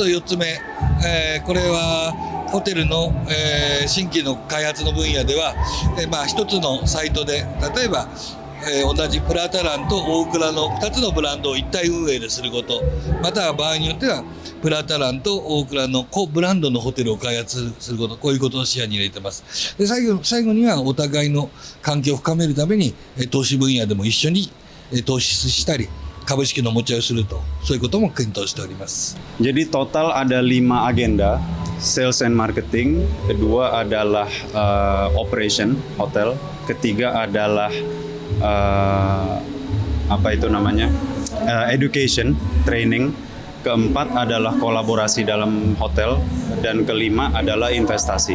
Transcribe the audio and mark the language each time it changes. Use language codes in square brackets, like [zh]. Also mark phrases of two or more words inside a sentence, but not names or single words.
[ja] あと4つ目、これはホテルの、新規の開発の分野では、一つのサイトで例えば同じプラタランと大倉の2つのブランドを一体運営ですること、または場合によってはプラタランと大倉の子ブランドのホテルを開発すること、こういうことを視野に入れてます。で最後にはお互いの関係を深めるために投資分野でも一緒に投資したり株式の持ち合いをすると、そういうことも検討しております。 [id] Jadi total ada 5 agenda, [en] sales and marketing, [id] kedua adalah operation hotel, ketiga adalah education, training, keempat adalah kolaborasi dalam hotel, dan kelima adalah investasi.